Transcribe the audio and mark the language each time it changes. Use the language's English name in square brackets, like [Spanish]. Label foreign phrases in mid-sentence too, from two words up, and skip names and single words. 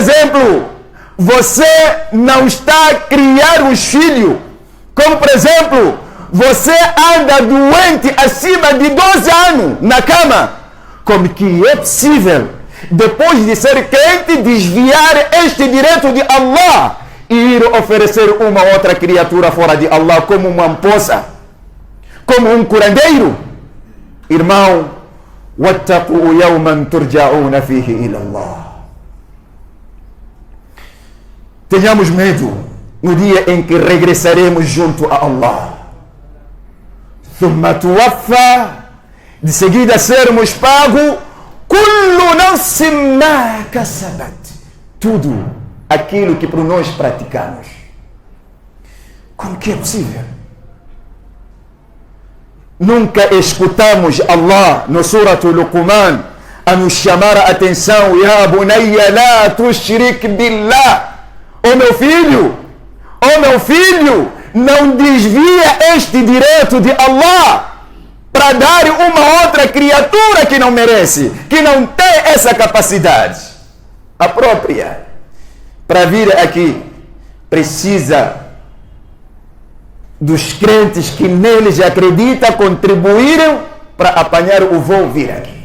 [Portuguese] exemplo, você não está a criar os filhos, como por exemplo, você anda doente acima de 12 anos na cama, como que é possível, depois de ser crente, desviar este direito de Allah e ir oferecer uma outra criatura fora de Allah, como uma moça, como um curandeiro? Irmão, [Arabic] واتقوا يوما ترجعون فيه إلى الله. [Portuguese] Tenhamos medo no dia em que regressaremos junto a Allah. [Arabic] ثم توفى, [Portuguese] de seguida sermos pagos, [Arabic] كل نفس ما كسبت, [Portuguese] tudo aquilo que por nós praticamos. Como que é possível? Nunca escutamos Allah no Surah Luqman a nos chamar a atenção: [Arabic] يا بني لا تشرك بالله. [Portuguese] Oh meu filho, não desvia este direito de Allah para dar uma outra criatura que não merece, que não tem essa capacidade. A própria, para vir aqui, precisa dos crentes que neles acreditam contribuíram para apanhar o voo vir aqui.